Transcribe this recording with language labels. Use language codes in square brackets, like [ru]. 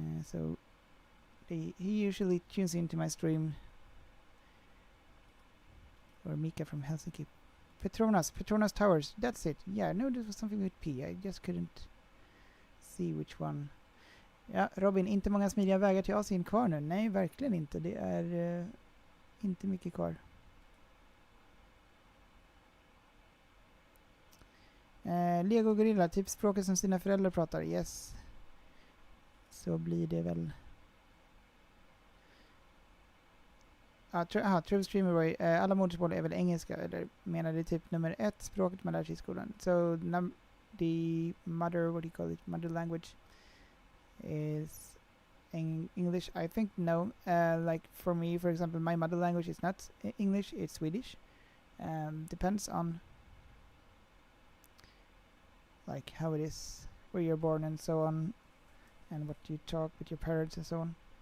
[en] So he usually tunes into my stream. Or Mika from Helsinki. Petronas Towers. That's it. Yeah, no, this was something with P. I just couldn't see which one. [sv] Ja, Robin, inte många smidiga vägar till Asien kvar nu. Nej, verkligen inte. Det är inte mycket kvar. Lego Gorilla, typ språket som sina föräldrar pratar. Yes. Så blir det väl. True Streamer Boy. Alla modersmål är väl engelska, eller menar det typ nummer 1 språket man lär sig i skolan. [en] So the mother, what do you call it, mother language is English. I think no. Like for me, for example, my mother language is not English, it's Swedish. Depends on like how it is, where you're born and so on, and what you talk with your parents and so on.